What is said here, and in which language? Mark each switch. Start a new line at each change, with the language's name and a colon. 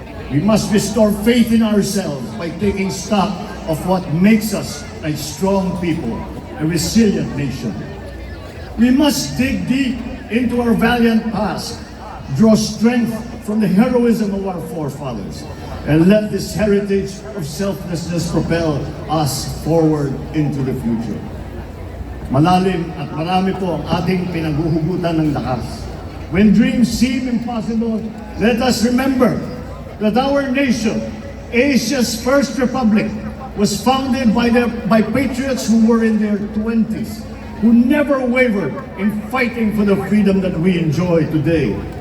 English: We must restore faith in ourselves by taking stock of what makes us a strong people, a resilient nation. We must dig deep into our valiant past, draw strength from the heroism of our forefathers, and let this heritage of selflessness propel us forward into the future.
Filipino: Malalim at marami po ang ating pinaghuhugutan ng lakas.
English: When dreams seem impossible, let us remember that our nation, Asia's first republic, was founded by patriots who were in their 20s, who never wavered in fighting for the freedom that we enjoy today.